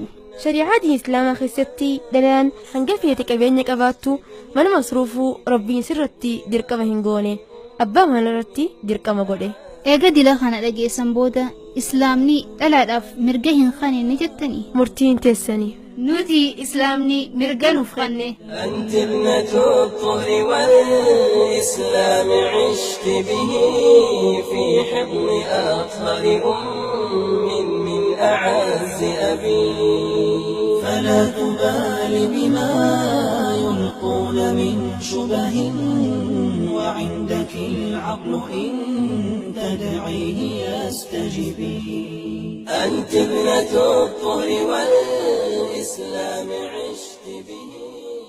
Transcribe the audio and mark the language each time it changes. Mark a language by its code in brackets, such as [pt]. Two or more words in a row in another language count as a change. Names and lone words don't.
[om] shari'aa diin islaamaa keessatti dhalaan hanga feete qabeenya qabaattu mana masruufuu rabbiin sirratti dirqama hin goone abbaa manarratti dirqama godhe. Eega dila kana dhageessan booda islaamni dhalaadhaaf mirga hin kennine jettanii murtiin teessanii. nuti islaamni mirga nuuf kenne. [ar] أنت ابنة الطهر والإسلام عشت به في حضن أطهر من أعز أبي فلا تبال بما يلقون من شبه وعندك العقل إن تدعيه يستجبي أنت ابنة الطهر والإسلام عشت به